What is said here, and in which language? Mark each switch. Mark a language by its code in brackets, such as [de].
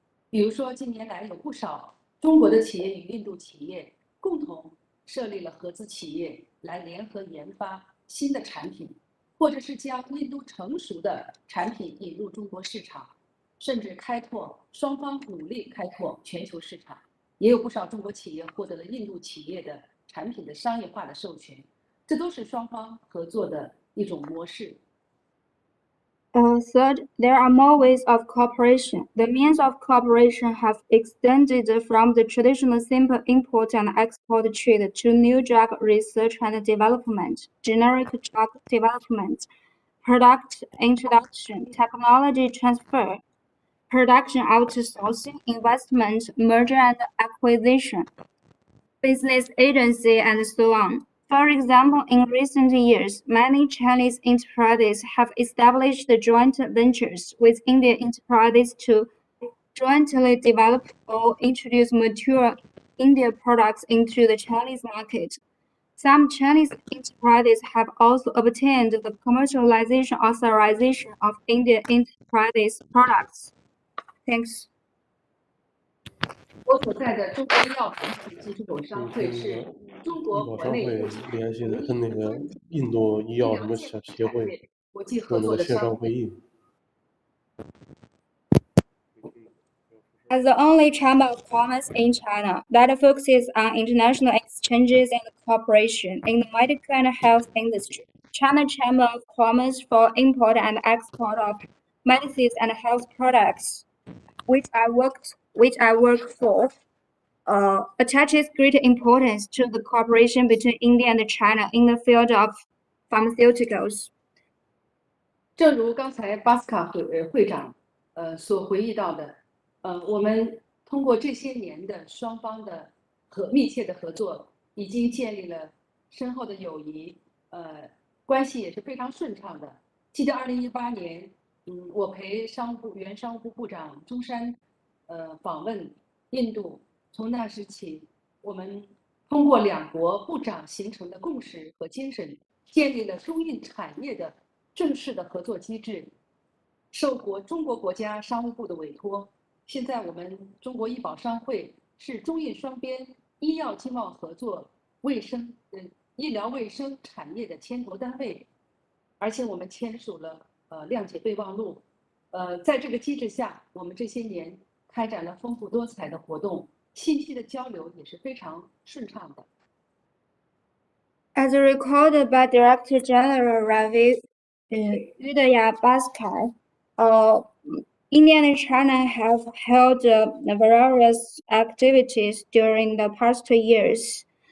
[zh] 比如说，近年来有不少中国的企业与印度企业共同设立了合资企业，来联合研发新的产品，或者是将印度成熟的产品引入中国市场，甚至双方努力开拓全球市场。也有不少中国企业获得了印度企业的产品的商业化的授权，这都是双方合作的一种模式。 [en] Third, there are more ways of cooperation. The means of cooperation have extended from the traditional simple import and export trade to new drug research and development, generic drug development, product introduction, technology transfer, production outsourcing, investment, merger and acquisition, business agency, and so on. For example, in recent years, many Chinese enterprises have established joint ventures with Indian enterprises to jointly develop or introduce mature Indian products into the Chinese market. Some Chinese enterprises have also obtained the commercialization authorization of Indian enterprises products. Thanks. [zh] 我所在的中国医药产品进出口商会是中国国内联系的跟那个印度医药什么协会国际合作的线上商会。会议。 [en] As the only chamber of commerce in China that focuses on international exchanges and cooperation in the medical and health industry, China Chamber of Commerce for import and export of medicines and health products, which I work for, attaches great importance to the cooperation between India and China in the field of pharmaceuticals. [zh] 正如刚才巴斯卡会长所回忆到的，我们通过这些年的双方的密切的合作，已经建立了深厚的友谊，关系也是非常顺畅的。记得2018年，我陪原商务部部长中山，访问印度，从那时起，我们通过两国部长形成的共识和精神，建立了中印产业的正式的合作机制，受中国国家商务部的委托。现在我们中国医保商会是中印双边医药经贸合作、医疗卫生产业的牵头单位，而且我们签署了谅解备忘录。在这个机制下，我们这些年开展了丰富多彩的活动，信息的交流也是非常顺畅的。 [en] As recorded by Director General Ravi Udaya Bhaskar, India and China have held various activities during the past 2 years.